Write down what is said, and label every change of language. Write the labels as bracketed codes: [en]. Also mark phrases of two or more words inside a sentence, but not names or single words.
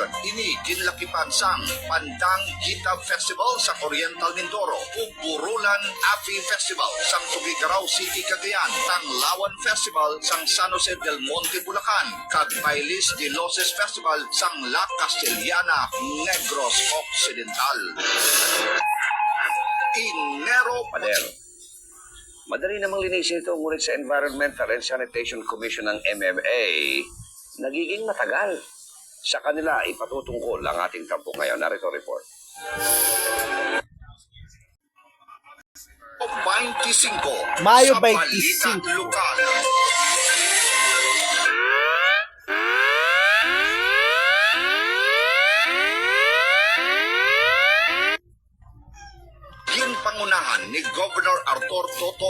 [hil] Ini ginlakipan sang Pandang Gita Festival sa Oriental Mindoro, ug Burulan Api Festival sang Tugigaraw City, Cagayan, Tanglawan Festival sang San Jose del Monte, Bulacan, kag Bailis de Loses Festival sang La Castellana, Negros Occidental. Enero Pader. [tl] Madali namang linisin ito, ngunit sa Environmental and Sanitation Commission ng MMA, nagiging matagal. Sa kanila, ipatutungkol ang ating tampo ngayon. Narito report. 25 Mayo sa 25. Balita Lokal. [hil] Ginpangunahan ni Governor Arthur Toto